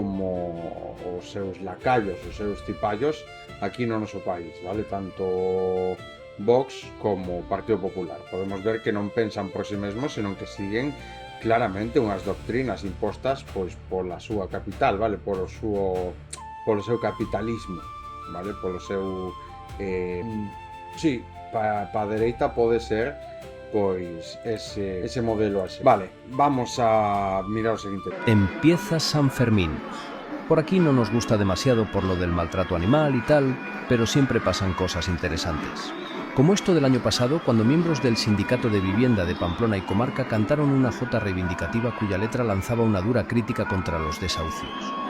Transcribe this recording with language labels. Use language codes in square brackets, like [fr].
[gl] Como os seus lacayos, os seus cipallos aquí no noso país, vale? Tanto Vox como Partido Popular. Podemos ver que non pensan por si mesmos, senón que siguen claramente unhas doctrinas impostas pois pola súa capital, vale? Polo seu capitalismo, vale? Polo seu sí, pa a dereita pode ser pois ese modelo así. Vale, vamos a mirar o seguinte. [es] Empieza San Fermín. Por aquí no nos gusta demasiado por lo del maltrato animal y tal, pero siempre pasan cosas interesantes. Como esto del año pasado, cuando miembros del Sindicato de Vivienda de Pamplona y Comarca cantaron una jota reivindicativa cuya letra lanzaba una dura crítica contra los desahucios.